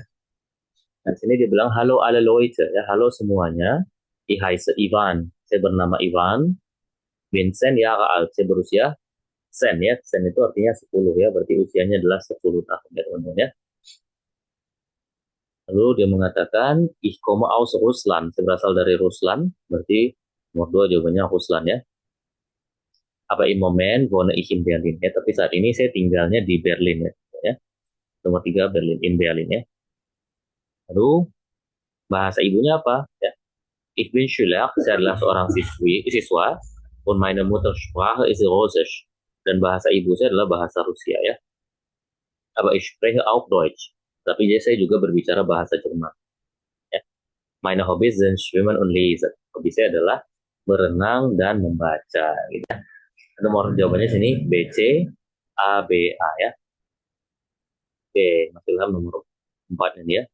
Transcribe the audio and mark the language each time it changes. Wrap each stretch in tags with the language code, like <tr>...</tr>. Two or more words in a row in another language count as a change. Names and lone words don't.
<id>Nah, sini dia bilang halo</id> <de>alle Leute</de> <id>ya, halo semuanya.</id> <de>Ich heiße Ivan.</de> <id>Saya bernama Ivan.</id> <de>Bin 10 Jahre alt.</de> <id>Saya berusia 10 ya. 10 itu artinya 10 ya, berarti usianya adalah 10 tahun ya teman-teman ya. Lalu dia mengatakan</id> <de>ich komme aus Russland.</de> <id>Saya berasal dari Ruslan. Berarti nomor 2 jawabannya Ruslan ya.</id> <de>Aber im Moment wohne ich in Berlin ya.</de> <id>Tapi saat ini saya tinggalnya di Berlin ya. Nomor 3 Berlin, in Berlin ya. Lalu bahasa ibunya apa ya?</id> <de>Ich bin Schüler,</de> <id>saya adalah seorang siswa,</id> <de>und meine Muttersprache ist Russisch.</de> <id>Dan bahasa ibu saya adalah bahasa Rusia ya.</id> <de>Aber ich spreche auch Deutsch.</de> <id>Tapi saya juga berbicara bahasa Jerman. Ya.</id> <de>Meine Hobbys sind Schwimmen und Lesen.</de> <id>Hobi saya adalah berenang dan membaca. Gitu. Nomor jawabannya sini B, C, A, B, A ya. Oke, Mas Ilham nomor 4 ini ya.</id>